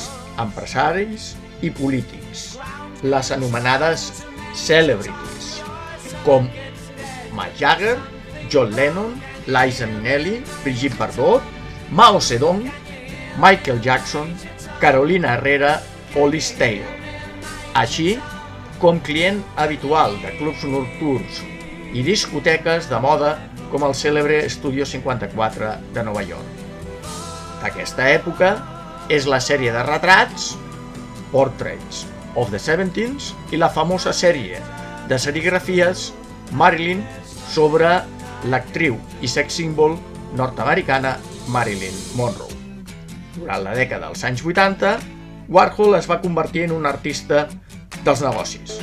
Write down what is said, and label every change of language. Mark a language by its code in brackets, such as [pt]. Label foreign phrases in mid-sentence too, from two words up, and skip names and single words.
[ca] empresaris i polítics, les anomenades celebrities, com Mick Jagger, John Lennon, Liza Minnelli, Brigitte Bardot, Mao Zedong, Michael Jackson, Carolina Herrera o Liz Taylor, així com client habitual de clubs nocturns i discoteques de moda com el cèlebre Studio 54 de Nova York. D'aquesta època és la sèrie de retrats Portraits of the 70s i la famosa sèrie de serigrafies Marilyn sobre l'actriu i sex símbol nord-americana Marilyn Monroe. Durant la dècada dels anys 80, Warhol es va convertir en un artista dels negocis.